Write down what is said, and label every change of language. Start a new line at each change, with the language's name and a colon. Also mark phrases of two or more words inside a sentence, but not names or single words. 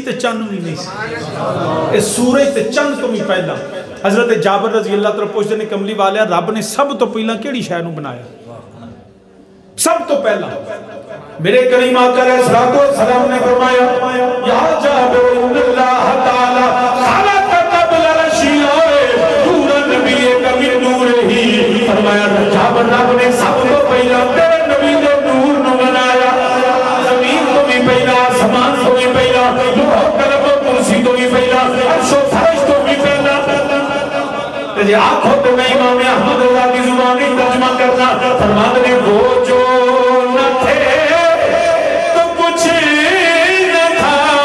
Punjabi: تے چند بھی نہیں سی یہ سورج تے چند تو بھی پہلا حضرت جابر
Arabic: رضي الله تعالى
Punjabi: پچھدے نے کملی والیا رب نے سب تو پہلا کیڑی شے نوں بنایا سب تو پہلا میرے کریم آقا
Arabic: عليه الصلاة والسلام
Punjabi: نے فرمایا
Arabic: يا جابر إن الله تعالى خلق قبل الأشياء نور نبيك من نوره
Punjabi: فرمایا جابر رب نے سب تو پہلا تیرے نبی دے نور نوں بنایا زمین تو بھی پہلا آسمان تو بھی پہلا لوح قلم کرسی تو بھی پہلا عرش اور فرش تو بھی پہلا تے آنکھوں تو میں
Urdu: امام احمد رضا کی زبانی ترجمہ کرنا فرماتے نے وہ جو نہ تھے تو کچھ نہ تھا